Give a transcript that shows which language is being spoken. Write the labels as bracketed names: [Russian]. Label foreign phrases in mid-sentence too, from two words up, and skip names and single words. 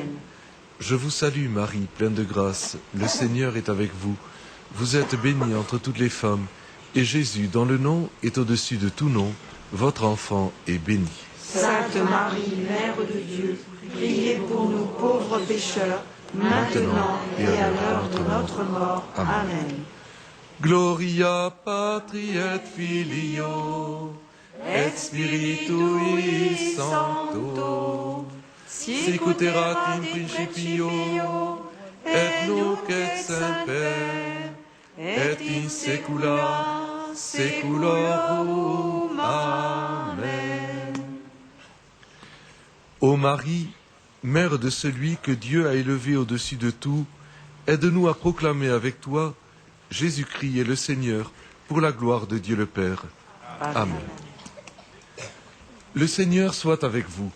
[French] Je vous salue Marie, pleine de grâce, le Seigneur est avec vous. Vous êtes bénie entre toutes les femmes, et Jésus, dont le nom est au-dessus de tout nom, votre enfant est béni. Sainte Marie, Mère de Dieu, priez pour nous pauvres pécheurs, maintenant et à l'heure de notre mort. Amen. [Latin] Gloria Patri et Filio, et Spiritui Sancto, sicut erat in principio, et nunc et semper, et in saecula saeculorum. Amen. [French] Ô Marie, Mère de celui que Dieu a élevé au-dessus de tout, aide-nous à proclamer avec toi Jésus-Christ est le Seigneur, pour la gloire de Dieu le Père. Amen. Le Seigneur soit avec vous.